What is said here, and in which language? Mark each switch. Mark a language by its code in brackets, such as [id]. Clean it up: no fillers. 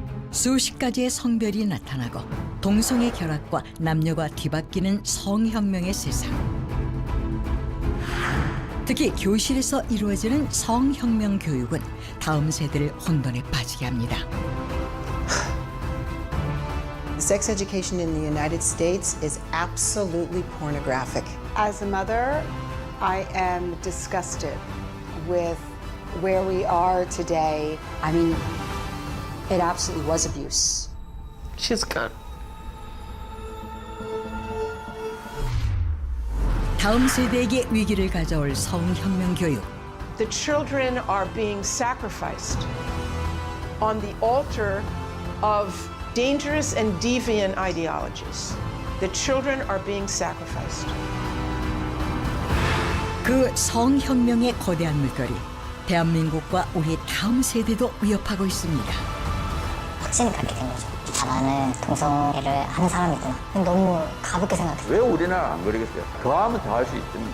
[ko] 수십 가지의 성별이 나타나고 동성애 결합과 남녀가 뒤바뀌는 성혁명의 세상. 특히 교실에서 이루어지는 성혁명 교육은 다음 세대를 혼돈에 빠지게 합니다. [en] Sex education in the United States is absolutely pornographic. As a mother, I am disgusted with where we are today. I mean, it absolutely was abuse. She's gone. [ko] 다음 세대에게 위기를 가져올 성혁명 교육. [en] The children are being sacrificed on the altar of dangerous and deviant ideologies. The children are being sacrificed. [ko] 그 성혁명의 거대한 물결이 대한민국과 우리 다음 세대도 위협하고 있습니다. 확신이 갖게 된 거죠. 나는 동성애를 하는 사람이구나. 너무 가볍게 생각했어요. 왜 우리나라는 안 그러겠어요? 더 하면 더 할 수 있죠.